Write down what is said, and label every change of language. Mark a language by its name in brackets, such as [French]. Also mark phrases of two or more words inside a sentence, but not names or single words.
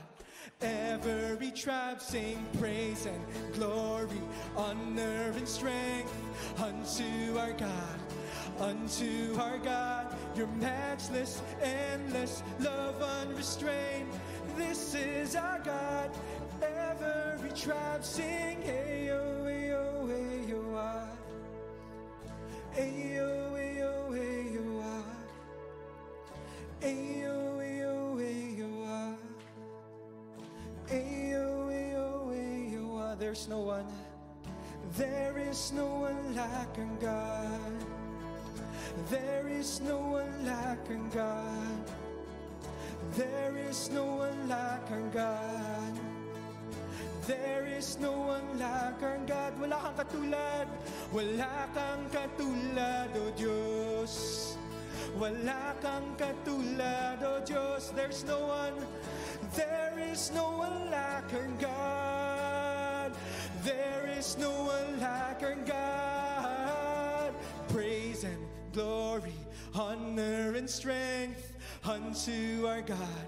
[English] Every tribe sing praise and glory, honor and strength unto our God. Unto our God, your matchless, endless love unrestrained. This is our God. Every tribe sing, hey yo, hey yo, hey yo, ah. Ayo, ayo, ayo, ah. Ayo, ayo, ayo, ah. Ayo, ayo, ayo, ah. There's no one like our God. There is no one like our God. There is no one like our God. There is no one like our God. [Filipino] Wala kang katulad. Wala kang katulad, O Diyos. Wala kang katulad, O Diyos. [English] There's no one. There is no one like our God. There is no one like our God. Praise and glory, honor and strength unto our God.